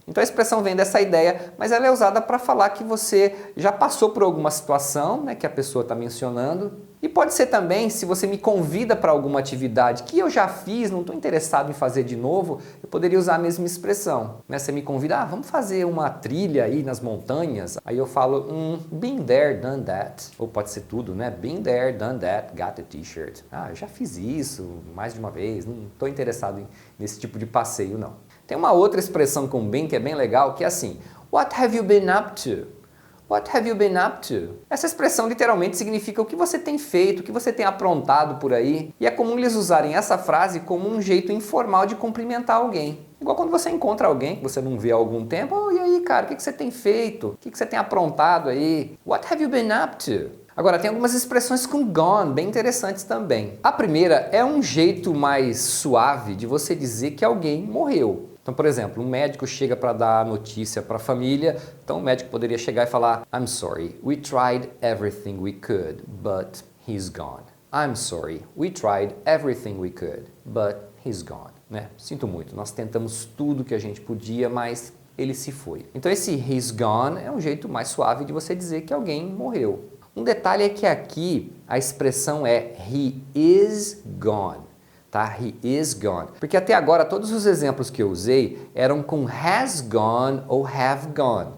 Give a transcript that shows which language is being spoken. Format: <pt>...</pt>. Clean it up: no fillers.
<pt>Então a expressão vem dessa ideia, mas ela é usada para falar que você já passou por alguma situação, né? Que a pessoa está mencionando. E pode ser também, se você me convida para alguma atividade que eu já fiz, não estou interessado em fazer de novo, eu poderia usar a mesma expressão. Né? Você me convida, vamos fazer uma trilha aí nas montanhas. Aí eu falo, been there, done that. Ou pode ser tudo, né?</pt> <en>Been there, done that, got a t-shirt.</en> <pt>Eu já fiz isso mais de uma vez, não estou interessado nesse tipo de passeio, não. Tem uma outra expressão com been que é bem legal, que é assim, what have you been up to? What have you been up to? Essa expressão literalmente significa o que você tem feito, o que você tem aprontado por aí. E é comum eles usarem essa frase como um jeito informal de cumprimentar alguém. Igual quando você encontra alguém que você não vê há algum tempo. E aí, cara, o que você tem feito? O que você tem aprontado aí? What have you been up to? Agora, tem algumas expressões com gone, bem interessantes também. A primeira é um jeito mais suave de você dizer que alguém morreu. Então, por exemplo, um médico chega para dar notícia para a família, então o médico poderia chegar e falar I'm sorry, we tried everything we could, but he's gone.</pt> <en>I'm sorry, we tried everything we could, but he's gone.</en> <pt>Né? Sinto muito, nós tentamos tudo que a gente podia, mas ele se foi. Então esse he's gone é um jeito mais suave de você dizer que alguém morreu. Um detalhe é que aqui a expressão é he is gone. Tá? He is gone. Porque até agora todos os exemplos que eu usei eram com has gone ou have gone.</pt>